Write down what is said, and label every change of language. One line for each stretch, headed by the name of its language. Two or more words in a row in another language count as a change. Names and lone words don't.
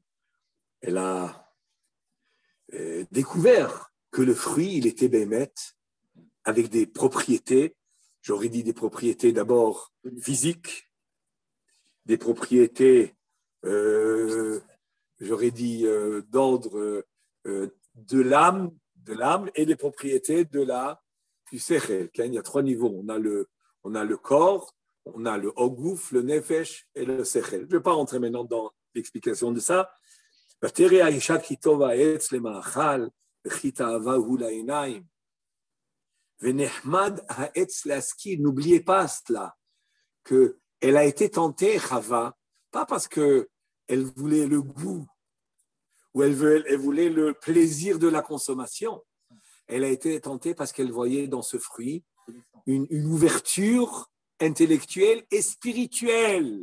French: Elle a découvert que le fruit, il était bémet, avec des propriétés, j'aurais dit des propriétés d'abord physiques, des propriétés, j'aurais dit d'ordre de l'âme et des propriétés du sechel. Il y a trois niveaux. On a le corps, on a le ogouf, le nefesh et le sechel. Je ne vais pas rentrer maintenant dans l'explication de ça.
Hebrew: ותרא האישה כי טוב העץ למאכל, וכי תאווהו לעיניים. ונחמד העץ להשכיל.
French: N'oubliez pas cela, qu'elle a été tentée, Chava, pas parce qu'elle voulait le goût, ou elle voulait le plaisir de la consommation. Elle a été tentée parce qu'elle voyait dans ce fruit une ouverture intellectuelle et spirituelle.